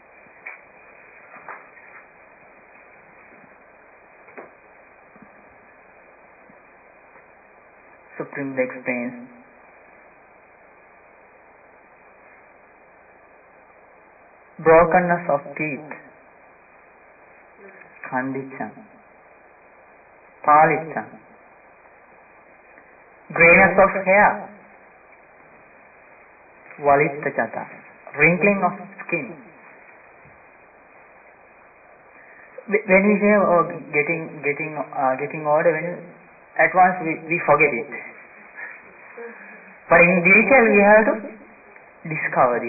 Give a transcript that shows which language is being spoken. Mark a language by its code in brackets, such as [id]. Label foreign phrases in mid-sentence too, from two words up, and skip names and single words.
[en] Supreme Buddha explains. Brokenness of teeth, [pi] khandicham, palicham, [en] grayness of hair, valittajata, wrinkling of skin. When we say getting older, at once we forget it. But in detail we have to discover this.